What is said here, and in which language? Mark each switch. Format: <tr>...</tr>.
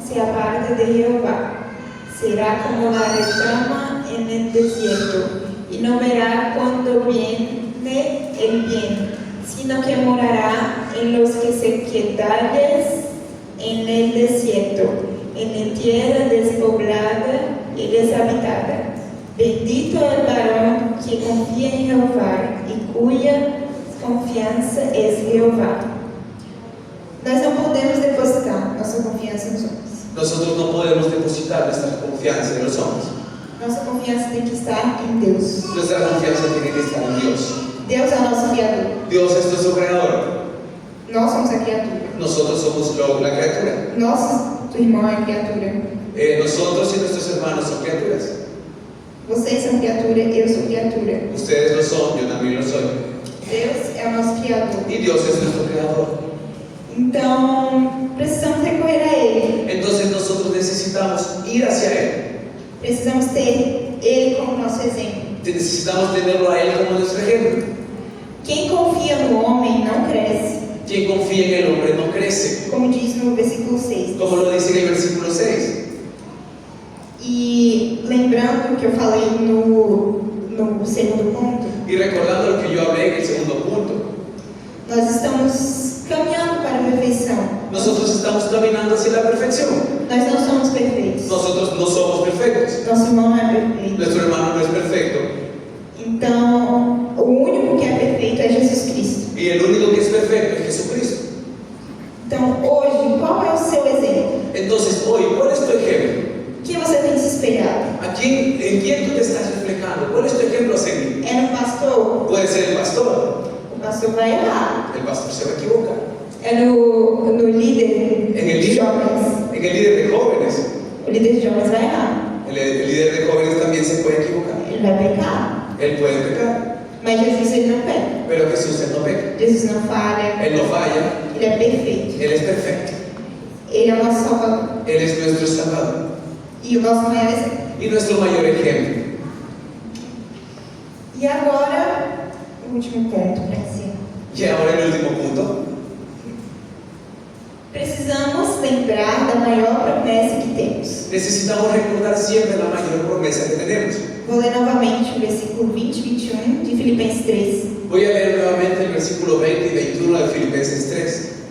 <es>se aparta de Jehová. Será como la retama en el desierto, y no verá cuando viene el bien, sino que morará en los que se quedaren en el desierto, en la tierra despoblada y deshabitada. Bendito el varón que confía en Jehová y cuya confianza es Jehová.</es> <pt>Nós não podemos depositar nossa confiança nos homens.</pt> <es>Nosotros no podemos depositar nuestra confianza en los hombres.</es> <pt>Nossa confiança tem que estar em Deus.</pt> <es>Nuestra confianza tiene que estar en Dios.</es> <pt>Deus é o nosso Criador.</pt> <es>Dios es nuestro creador.</es> <pt>Nós somos a criatura.</pt> <es>Nosotros somos la criatura.</es> <pt>Nosso irmão é criatura.</pt> <es>Nosotros y nuestros hermanos son criaturas.</es> <pt>Vocês são criatura, eu sou criatura.</pt> <es>Ustedes lo son, yo también lo soy.</es> <pt>Deus é o nosso Criador.</pt> <es>Y Dios es nuestro creador.</es> <pt>Então, precisamos recorrer a Ele.</pt> <es>Entonces nosotros necesitamos ir hacia Él.</es> <pt>Precisamos ter Ele como nosso exemplo.</pt> <es>Necesitamos tenerlo a Él como nuestro ejemplo.</es> <pt>Quem confia no homem não cresce,</pt> <es>Quien confía en el hombre no crece,</es> <pt>como diz no versículo 6.</pt> <es>como lo dice en el versículo 6.</es> <pt>E lembrando que eu falei no segundo ponto,</pt> <es>Y recordando lo que yo hablé en el segundo punto,</es> <pt>nós estamos caminhando para a perfeição.</pt> <es>nosotros estamos caminando hacia la perfección.</es> <pt>Nós não somos perfeitos.</pt> <es>Nosotros no somos perfectos.</es> <pt>Nosso irmão não é perfeito.</pt> <es>Nuestro hermano no es perfecto.</es> <pt>Então, o único que é perfeito é Jesus Cristo.</pt> <es>Y el único que es perfecto es Jesucristo.</es> <pt>Então, hoje, qual é o seu exemplo?</pt> <es>Entonces, hoy, ¿cuál es tu ejemplo?</es> <pt>Que você tem se espelhado?</pt> <es>¿En quién tú te estás reflejando? ¿Cuál es tu ejemplo a seguir?</es> <pt>É no pastor?</pt> <es>Puede ser el pastor.</es> <pt>O pastor vai errar.</pt> <es>El pastor se va a equivocar.</es> <pt>É no líder de líder, jovens.</pt> <es>en el líder de jóvenes.</es> <pt>O líder de jovens vai errar.</pt> <es>El líder de jóvenes también se puede equivocar.</es> <pt>Ele vai pecar.</pt> <es>Él puede pecar.</es> <pt>Mas Jesus, ele não peca.</pt> <es>Pero Jesús, Él no peca.</es> <pt>Jesus não falha.</pt> <es>Él no falla.</es> <pt>Ele é perfeito.</pt> <es>Él es perfecto.</es> <pt>Ele é o nosso Salvador.</pt> <es>Él es nuestro Salvador.</es> <pt>E o nosso maior exemplo.</pt> <es>Y nuestro mayor ejemplo.</es> <pt>E agora, o último ponto para encerrar.</pt> <es>Y ahora el último punto.</es> <pt>Precisamos lembrar da maior promessa que temos.</pt> <es>Necesitamos recordar siempre la mayor promesa que tenemos.</es> <pt>Vou ler novamente o versículo 20 e 21 de Filipenses 3.</pt> <es>Voy a leer nuevamente el versículo 20 y 21 de Filipenses 3.</es>